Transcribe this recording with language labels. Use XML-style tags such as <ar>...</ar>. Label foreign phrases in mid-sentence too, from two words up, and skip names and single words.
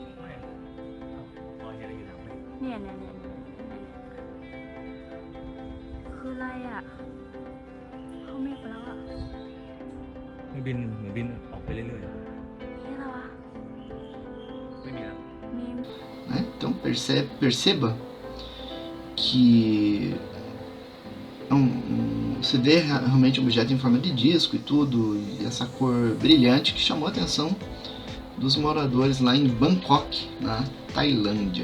<th>ไม่เอ้าอ๋อเห็นอะไรอยู่หลังไม่ เนี่ยคืออะไรอะเขาเมฆไปแล้วอะ มันบินออกไปเรื่อย เหี้ยอะไรวะ ๆไม่มีแล้ว มี</th> <pt>Né? Então perceba que você vê realmente um objeto em forma de disco e tudo, e essa cor brilhante que chamou a atenção dos moradores lá em Bangkok, na Tailândia.</pt>